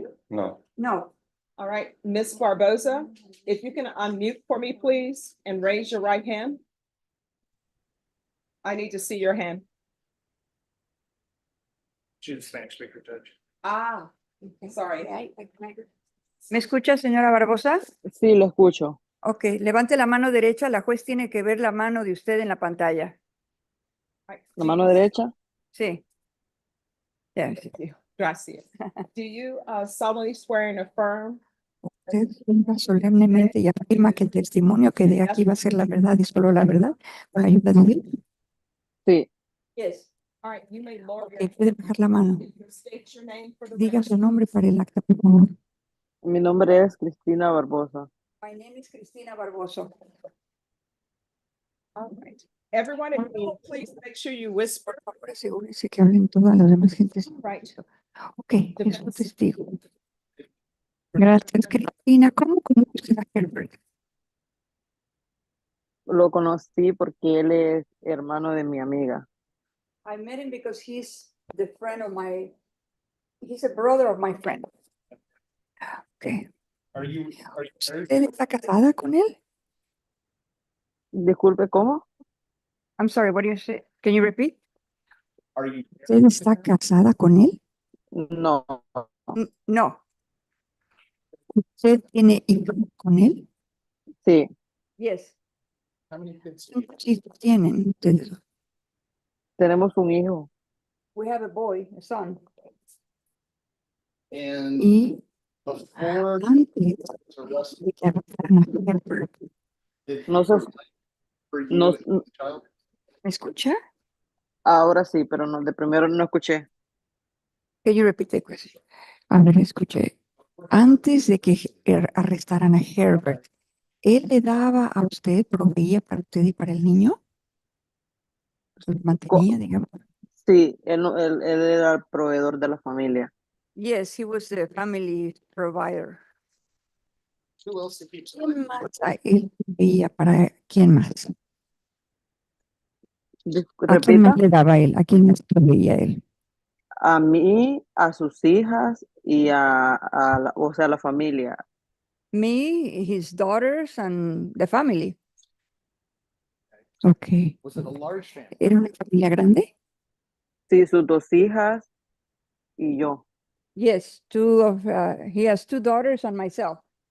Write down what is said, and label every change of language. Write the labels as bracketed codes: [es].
[en] No. No, All right, Ms. Barboza, if you can unmute for me, please, and raise your right hand. I need to see your hand. She's a Spanish speaker, Judge. Ah, sorry. [es] ¿me escucha, señora Barbosa? Sí, lo escucho. Ok, levante la mano derecha. La juez tiene que ver la mano de usted en la pantalla. La mano derecha. Sí. Ya. Gracias. [en] Do you solemnly swear and affirm [es] Usted jura solemnemente y afirma que el testimonio que dé aquí va a ser la verdad y solo la verdad con la ayuda de Dios. Sí. [en] Yes. All right, you may lower your [es] Ok, puede bajar la mano. [en] state your name for the [es] Diga su [en] record. [es] nombre para el acta, por favor. Mi nombre es Cristina Barbosa. [en] My name is Cristina Barboso. All right. Everyone, if you will, please make sure you whisper. [es] Ahora asegúrese que hablen todas las demás gentes. [en] Right. [es] Ok, es su testigo. Gracias, Cristina. ¿Cómo conoce a Herbert? Lo conocí porque él es hermano de mi amiga. [en] I met him because he's the friend of my, he's a brother of my friend. Okay. [es] ¿Usted está casada con él? Disculpe, ¿cómo? [en] I'm sorry, what do you say? Can you repeat? [es] ¿Usted está casada con él? No. [en] No. [es] ¿Usted tiene hijos con él? Sí. [en] Yes. [es] ¿Cuántos hijos tienen ustedes? Tenemos un hijo. [en] We have a boy, a son. And [es] Y [en] Before. [es] Antes de que arrestaran a Deferred. No sé, [en] For you [es] no, [en] and the child? [es] ¿Me escucha? ahora sí, pero no, de primero no escuché. [en] Can you repeat the question? [es] A ver, escuché. Antes de que arrestaran a Herbert, ¿él le daba a usted, proveía para usted y para el niño? Lo mantenía, digamos. Sí, él, él era el proveedor de la familia. [en] Yes, he was the family provider. Who else did he keep? [es] ¿Quién más? Él proveía para quién más? ¿A quién Repita, más le daba él? ¿A quién más proveía él? a mí, a sus hijas y o sea, la familia. [en] Me, his daughters, and the family. Okay. Was it a large family? [es] ¿Era una familia grande? Sí, sus dos hijas y yo. [en] Yes, he has two daughters and myself.